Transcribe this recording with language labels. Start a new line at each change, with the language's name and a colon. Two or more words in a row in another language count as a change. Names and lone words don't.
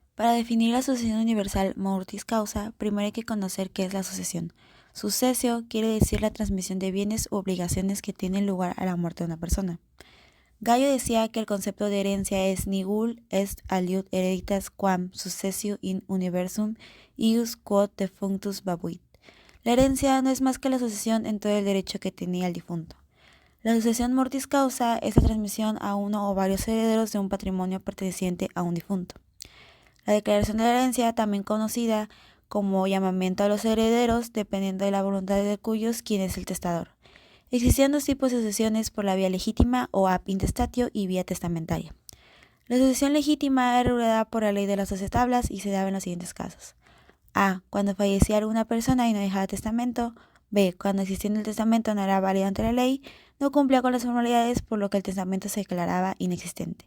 Spanish: Para definir la sucesión universal
Latin: mortis causa,
Spanish: primero hay que conocer qué es la sucesión. Sucesio quiere decir la transmisión de bienes u obligaciones que tienen lugar a la muerte de una persona. Gallo decía que el concepto de herencia es
Latin: nihil est aliud hereditas quam successio in universum ius quod defunctus babuit.
Spanish: La herencia no es más que la sucesión en todo el derecho que tenía el difunto. La sucesión
Latin: mortis causa
Spanish: es la transmisión a uno o varios herederos de un patrimonio perteneciente a un difunto. La declaración de la herencia, también conocida como llamamiento a los herederos, dependiendo de la voluntad de cuyos quien es el testador. Existían dos tipos de sucesiones por la vía legítima o
Latin: ab intestatio
Spanish: y vía testamentaria. La sucesión legítima era regulada por la ley de las 12 tablas y se daba en los siguientes casos. A. Cuando fallecía alguna persona y no dejaba testamento. B. Cuando existiendo el testamento no era válido ante la ley, no cumplía con las formalidades por lo que el testamento se declaraba inexistente.